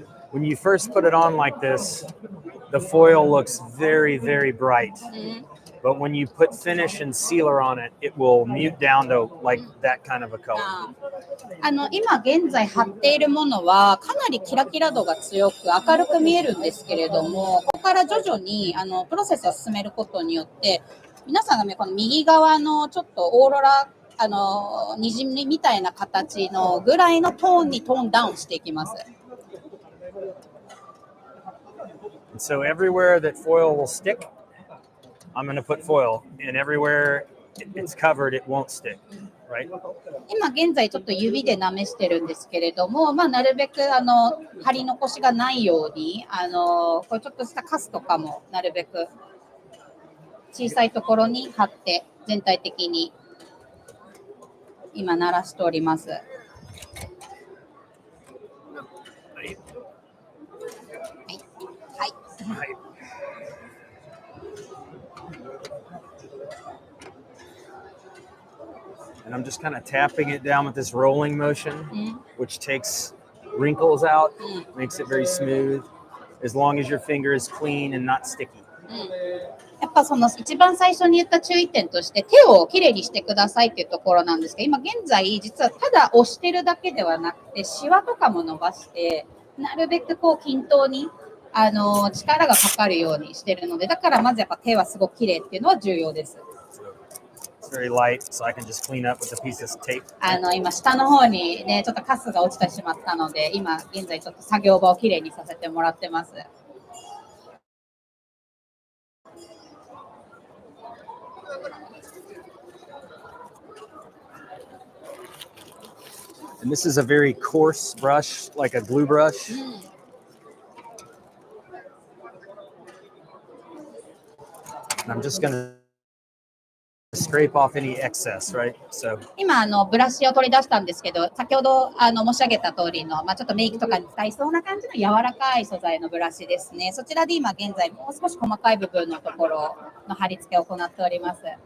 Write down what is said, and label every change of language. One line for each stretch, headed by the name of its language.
English: When you first put it on like this, the foil looks very, very bright. But when you put finish and sealer on it, it will mute down to like that kind of a color.
Japanese: 今現在貼っているものはかなりキラキラ度が強く明るく見えるんですけれども、ここから徐々にプロセスを進めることによって皆さんがこの右側のちょっとオーロラ虹みたいな形のぐらいのトーンにトーンダウンしていきます。
English: And so everywhere that foil will stick, I'm going to put foil, and everywhere it's covered, it won't stick, right?
Japanese: 今現在ちょっと指で舐めしてるんですけれども、なるべく貼り残しがないようにこれちょっとしたカスとかもなるべく小さいところに貼って全体的に今鳴らしております。はいはいはい。はい。
English: And I'm just kind of tapping it down with this rolling motion, which takes wrinkles out, makes it very smooth, as long as your finger is clean and not sticky.
Japanese: やっぱその一番最初に言った注意点として手をきれいにしてくださいっていうところなんですけど、今現在実はただ押してるだけではなくてシワとかも伸ばしてなるべくこう均等に力がかかるようにしてるので、だからまずやっぱ手はすごくきれいっていうのは重要です。
English: It's very light, so I can just clean up with a piece of tape.
Japanese: 今下の方にねちょっとカスが落ちてしまったので、今現在ちょっと作業場をきれいにさせてもらってます。
English: And this is a very coarse brush, like a glue brush. And I'm just going to scrape off any excess, right? So
Japanese: 今ブラシを取り出したんですけど、先ほど申し上げた通りの、ちょっとメイクとかに使いそうな感じの柔らかい素材のブラシですね。そちらで今現在もう少し細かい部分のところの貼り付けを行っております。